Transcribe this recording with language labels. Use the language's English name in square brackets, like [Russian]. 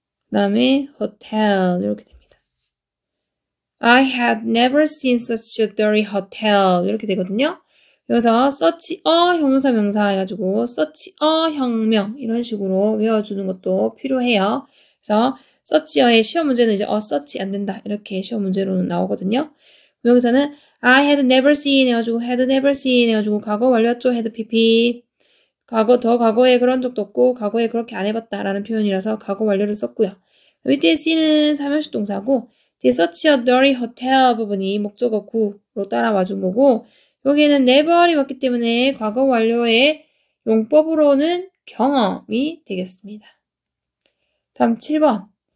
[Korean] 그 다음에 hotel 이렇게 됩니다. [English] I had never seen such a dirty hotel [Korean] 이렇게 되거든요. 여기서 such a 형용사 명사 해가지고 such a 혁명 이런 식으로 외워주는 것도 필요해요. 그래서 such a의 시험 문제는 이제 such 안 된다 이렇게 시험 문제로는 나오거든요. 여기서는 I had never seen 해가지고 had never seen 해가지고 과거 완료했죠. had pp 과거에 그런 적도 없고 과거에 그렇게 안 해봤다 라는 표현이라서 과거 완료를 썼고요. 밑에 C는 사명식 동사고 뒤에 such a dirty hotel 부분이 목적어 구로 따라와 준 거고 여기에는 never이 왔기 때문에 과거 완료의 용법으로는 경험이 되겠습니다. 다음 7번.